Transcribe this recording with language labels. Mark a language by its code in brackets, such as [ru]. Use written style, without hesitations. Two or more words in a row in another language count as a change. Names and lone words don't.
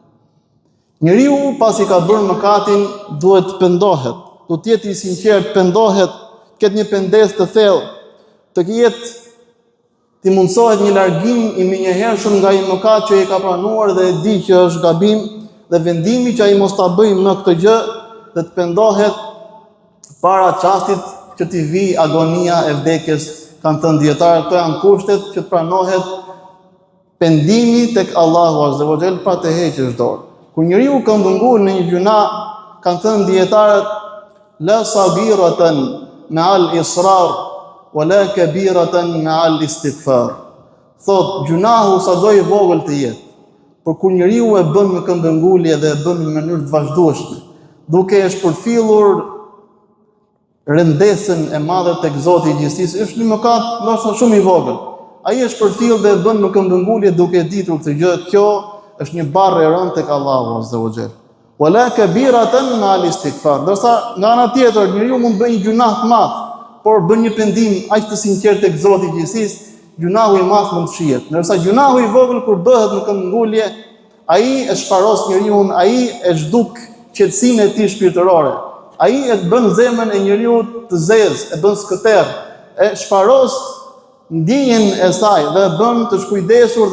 [sq] Njeriu pasi ka bërë mëkatin duhet të pendohet, duhet të jetë i sinqert, pendohet, ketë një pendes të thellë, të ketë ti mundsohet një largim i menjëhershëm nga një mëkat që i ka pranuar dhe e di që është gabim, dhe vendimi që ai mos ta bëjë më këtë gjë dhe të pendohet para çastit që t'i vi agonia e vdekjes. Kanë thënë dietarët, këto janë kushtet që të pranohet pendimi tek Allahu [ar] عز وجل [sq] pa të hequr dorë. Kur njeriu ka ndënguar në një gjuna, kanë thënë dietarët, [ar] لا صغيرة مع الإصرار ولا كبيرة مع الاستغفار. [sq] Thot gjunahu sado i vogël të jetë, por kur njeriu e bën me këmbëngulje dhe e bën në mënyrë të vazhdueshme, duke e shpërfillur rëndesën e madhe tek Zoti i gjithësisë, është një mëkat ndoshta shumë i vogël. Ai e shpërfill dhe e bën me këmbëngulje duke e ditur këtë gjë, kjo është një barrë e rëndë tek Allahu [ar] عز وجل. ولا كبيرة مع الاستغفار. [sq] Ndërsa nga ana tjetër njeriu mund të bëjë një gjunah të madh, por bën një pendim aq të sinqert tek Zoti i gjithësisë, gjunahu i madh mund të shihet. Ndërsa gjunahu i vogël kur bëhet në këmbëngulje, ai e shparos njeriu, ai e zhduk qetësinë e tij shpirtërore. Ai e bën zemrën e njeriu të zezë, e bën skëter, e shparos ndjenjen e saj dhe e bën të shkujdesur dhe